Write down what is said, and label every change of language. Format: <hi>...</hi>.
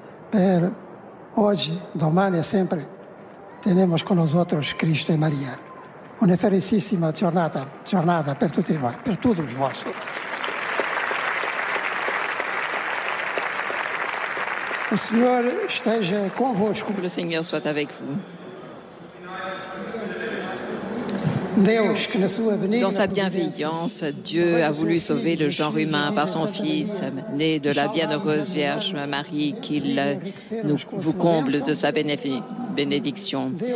<pt>Pero hoje,</pt> <it>domani e sempre,</it> <pt>temos com</pt> <es>nosotros</es> <pt>Cristo e Maria.</pt> <it>Uma felicissima giornata per tutti voi, per</it> <pt>todos vós. O Senhor esteja convosco.</pt> <fr>Que le Seigneur soit avec vous. Dans sa bienveillance, Dieu a voulu sauver le genre humain par son Fils, né de la bienheureuse Vierge Marie, qu'il vous comble de sa bénédiction.</fr>